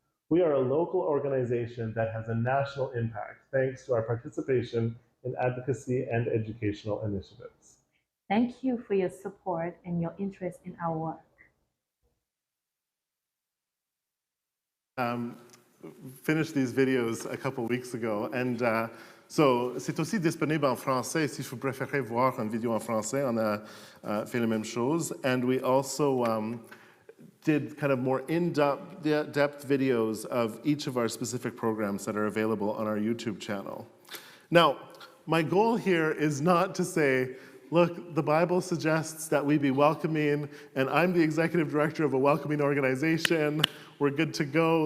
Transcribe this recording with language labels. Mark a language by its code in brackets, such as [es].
[en] We are a local organization that has a national impact thanks to our participation in advocacy and educational initiatives. Thank you for your support and your interest in our work. Finished these videos a couple weeks ago, and [fr] So, c'est aussi disponible en français. Si vous préférez voir une vidéo en français, on a fait la même chose. [en] And we also did kind of more in-depth videos of each of our specific programs that are available on our YouTube channel. Now, my goal here is not to say, look, the Bible suggests that we be welcoming, and I'm the executive director of a welcoming organization. We're good to go.